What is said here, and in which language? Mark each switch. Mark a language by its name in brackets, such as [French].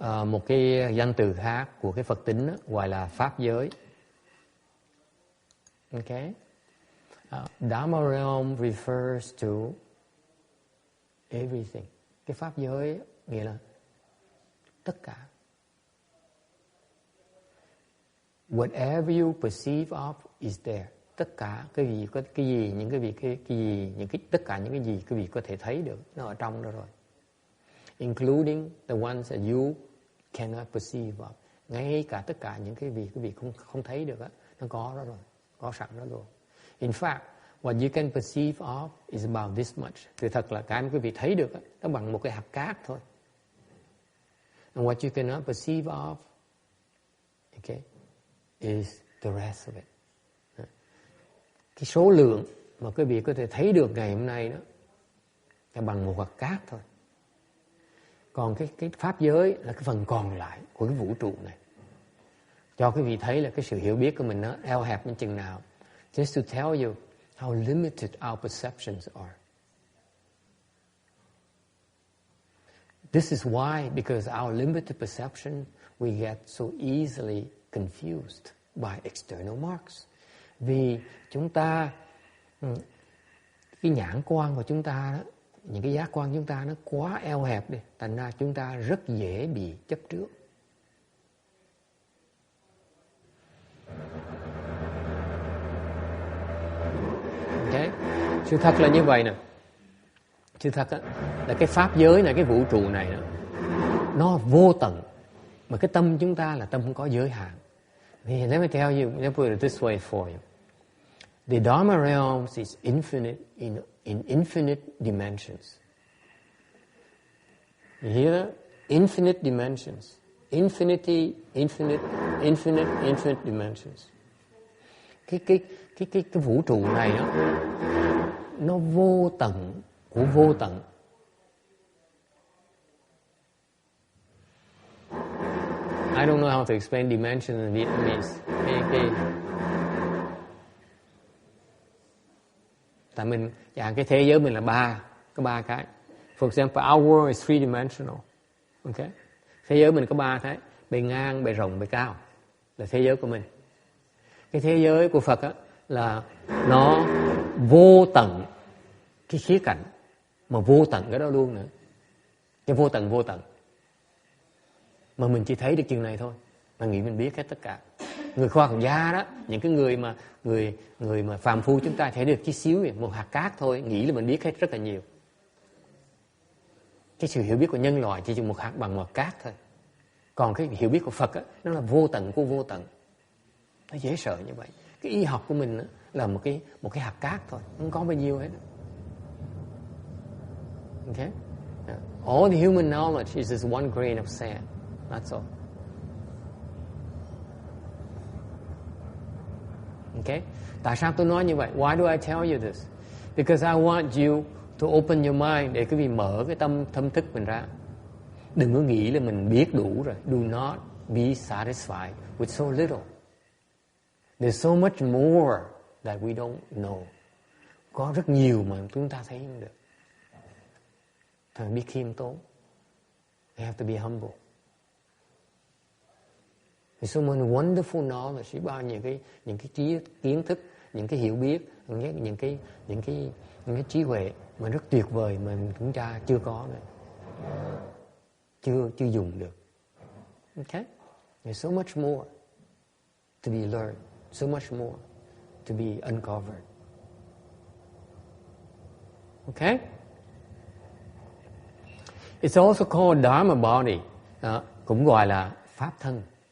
[Vietnamese] Một cái danh từ khác của cái Phật tính đó, gọi là pháp giới. [English] Okay? Dharma realm refers to everything. [Vietnamese] Cái pháp giới nghĩa là tất cả. [English] Whatever you perceive of is there. [Vietnamese] Tất cả cái gì có cái gì, những cái gì cái gì, những cái tất cả những cái gì quý vị có thể thấy được, nó ở trong đó rồi. [English] Including the ones that you cannot perceive of. [Vietnamese] Ngay cả tất cả những cái gì quý vị không thấy được á, nó có đó rồi, có sẵn đó rồi. [English] In fact, what you can perceive of is about this much. [Vietnamese] Thì thật là cái mà quý vị thấy được á, nó bằng một cái hạt cát thôi. [English] And what you cannot perceive of, okay, is the rest of it. [Vietnamese] Cái số lượng mà quý vị có thể thấy được ngày hôm nay đó là bằng một hạt cát thôi. Còn cái pháp giới là cái phần còn lại của cái vũ trụ này. Cho quý vị thấy là cái sự hiểu biết của mình nó eo hẹp đến chừng nào. [English] Just to tell you how limited our perceptions are. This is why, because our limited perception, we get so easily confused by external marks. [Vietnamese] Vì chúng ta, cái nhãn quan của chúng ta đó, những cái giác quan chúng ta nó quá eo hẹp đi, thành ra chúng ta rất dễ bị chấp trước. Okay. Sự thật là như vậy nè. Sự thật là cái pháp giới này, cái vũ trụ này đó, nó vô tận. Mà cái tâm chúng ta là tâm không có giới hạn. [English] Let me tell you, let me put it this way for you. The Dharma realms is infinite in infinite dimensions. You hear that? Infinite dimensions. Infinity, infinite dimensions. [Vietnamese] Cái vũ trụ này đó, nó vô tận của vô tận. [English] I don't know how to explain dimension in Vietnamese. [Vietnamese] Tại mình, cái thế giới mình là có ba cái. [English] For example, our world is three-dimensional. Okay? [Vietnamese] Thế giới mình có ba cái, bề ngang, bề rộng, bề cao. Là thế giới của mình. Cái thế giới của Phật á, là nó vô tận cái khía cạnh, mà vô tận cái đó luôn nữa. Cái vô tận. Mà mình chỉ thấy được chừng này thôi. Mà nghĩ mình biết hết tất cả. Người khoa học gia đó, những cái người mà phàm phu chúng ta thấy được chút xíu, một hạt cát thôi, nghĩ là mình biết hết rất là nhiều. Cái sự hiểu biết của nhân loại chỉ một hạt bằng một cát thôi. Còn cái hiểu biết của Phật á, nó là vô tận của vô tận. Nó dễ sợ như vậy. Cái y học của mình á, là một cái hạt cát thôi, không có bao nhiêu hết. [English] Okay? All the human knowledge is just one grain of sand. That's all. Okay? [Vietnamese] Tại sao tôi nói như vậy? [English] Why do I tell you this? Because I want you to open your mind, [Vietnamese] để quý vị mở cái thâm thức mình ra. Đừng có nghĩ là mình biết đủ rồi. [English] Do not be satisfied with so little. There's so much more that we don't know. [Vietnamese] Có rất nhiều mà chúng ta thấy không được. Phải biết khiêm tốn. [English] We have to be humble. There's so much wonderful knowledge, [Vietnamese] bao nhiêu những cái kiến thức, những cái hiểu biết, những cái trí huệ mà rất tuyệt vời mà chúng ta chưa có nữa, chưa dùng được. [English] Okay? There's so much more to be learned, so much more to be uncovered. Okay? It's also called Dharma body, [Vietnamese] cũng gọi là pháp thân.